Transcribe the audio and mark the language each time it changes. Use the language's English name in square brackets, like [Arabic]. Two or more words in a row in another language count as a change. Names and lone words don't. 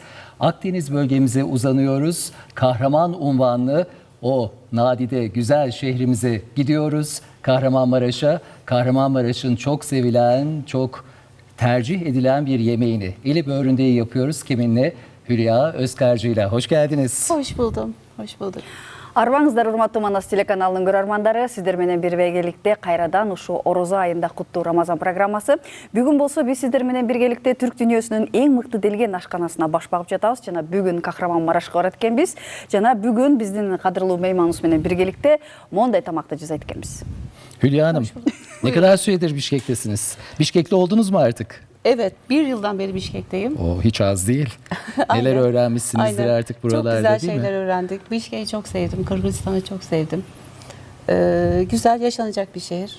[Turkish] Akdeniz bölgemize uzanıyoruz. Kahraman unvanlı o nadide güzel şehrimize gidiyoruz. Kahramanmaraş'a. Kahramanmaraş'ın çok sevilen, çok tercih edilen bir yemeğini eli böğründeyi yapıyoruz. Kiminle? Hülya Özkarcı'yla. Hoş geldiniz. Hoş buldum. Hoş bulduk. [Kyrgyz] Арбаңыздар урматтуу Манас телеканалынын көрөрмандары, сиздер менен биргеликте кайрадан ушу Орозо айында куттуу Рамазан программасы. Бүгүн болсо биз сиздер менен биргеликте түрк дүйнөсүнүн эң мыкты делген ашканасына баш багып жатабыз. Жана бүгүн Кахраманмарашка барат экенбиз. Жана бүгүн биздин кадырлуу мейманыбыз менен биргеликте мондай тамакты жасайт экенбиз. [Turkish] Hülya Hanım, ne kadar süredir Bişkek'tesiniz? Bişkekli oldunuz mu artık? Evet, bir yıldan beri Bişkek'teyim. O hiç az değil. Neler Aynen. öğrenmişsinizdir Aynen. artık buralarda, çok güzel değil şeyler mi? öğrendik. Bişkek'i çok sevdim, Kırgızistan'ı çok sevdim. Güzel yaşanacak bir şehir.